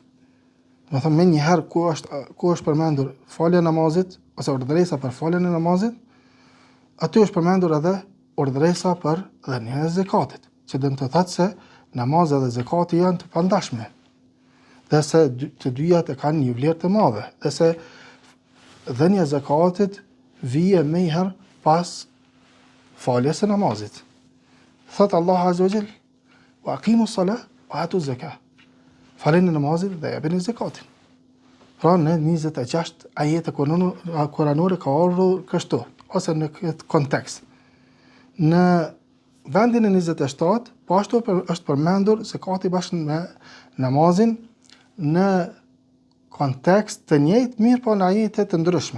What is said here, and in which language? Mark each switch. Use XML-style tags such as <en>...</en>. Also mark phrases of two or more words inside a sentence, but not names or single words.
<sq>Do thëmë, me njëherë ku është përmendur falja e namazit ose urdhëresa për faljen e namazit, aty është përmendur edhe urdhëresa për dhënien e zakatit, që dëmë të thotë se namazet dhe zakati janë të pandashme, dhe se të dyjat e kanë një vlerë të madhe, dhe se dhënia e zakatit vije më herë pas faljes së namazit.</sq> <ar>Thot Allah عز وجل: "وأقيموا الصلاة وآتوا الزكاة."</ar> <sq>Faleni namazin dhe japeni zakatin. Pra në 26 ajete kuranore ka ardhur kështu, ose në këtë kontekst. Në vendin e 27, po ashtu është përmendur zakati bashkë me namazin në kontekst të njëjtë, mirë po në ajete të ndryshme.</sq>